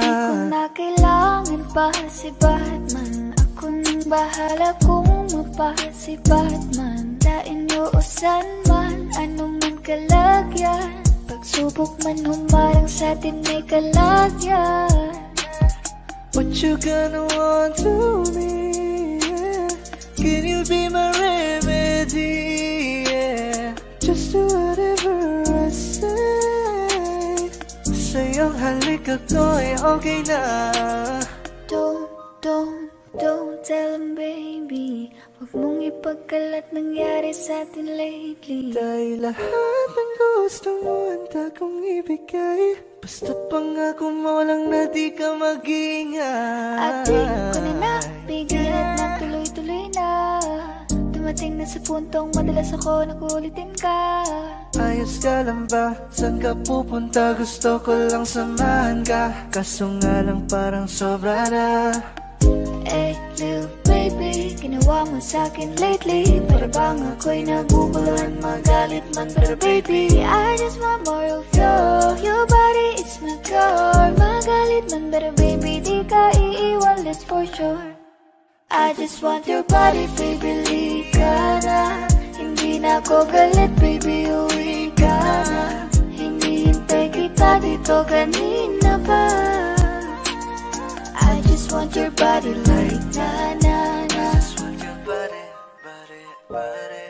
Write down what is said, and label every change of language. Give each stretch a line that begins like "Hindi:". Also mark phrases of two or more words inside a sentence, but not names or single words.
Filipino: Di ko na kailangan pa si Batman. Ako nang bahala kung mapasi Batman. Sa inyo o san man, anong man kalagyan. Pagsubok man humarang sa'tin may kalagyan.
English: What you gonna want to me, yeah? Can you be my remedy, yeah? Just do whatever I say.
Filipino: Sa'yong halik ako'y okay na.
English: Don't tell him, baby.
Filipino: Huwag mong ipagkalat nangyari sa'tin lately. Dahil lahat ng gusto mo handa kong ibigay. Basta pangako mo lang na di ka mag-ingay. At di ko na nabigyan at nagtuloy-tuloy na. Dumating na sa puntong madalas ako nakulitin ka. Ayos ka lang ba? Saan ka pupunta? Gusto ko lang samahan ka. Kaso nga lang parang sobra na.
English: Hey, little baby,
Filipino: ginawa mo sa'kin lately. Para bang ako'y naguguluhan, magalit man.
English: Pero baby, I just want more of you. Your body is my cure.
Filipino: Magalit man, pero baby, di ka iiwan,
English: that's for sure. I just want your body, baby,
Filipino: lika na. Hindi na ako galit, baby, uwi ka na. Hinihintay kita dito kanina pa.
English: I just want your body like na-na-na. I just want your body, body, body.